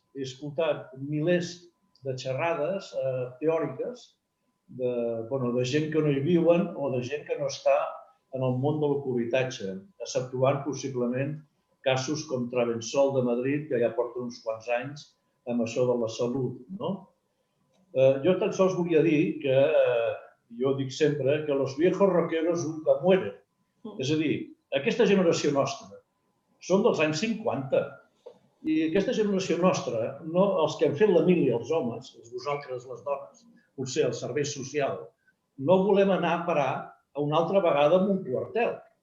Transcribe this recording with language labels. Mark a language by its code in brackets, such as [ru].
[ca] He escoltat milers de xerrades teòriques de gent que no hi viuen o de gent que no està en el món del covitatge, exceptuant possiblement casos com Travensol de Madrid, que ja porta uns quants anys amb això de la salut. Jo tan sols volia dir que, jo dic sempre, que [es] los viejos rockeros nunca mueren. [ca] És a dir, aquesta generació nostra són dels anys 50 i aquesta generació nostra, els que hem fet la mili, els homes, vosaltres les dones, potser el servei social, no volem anar a parar a una altra vegada en un quartel.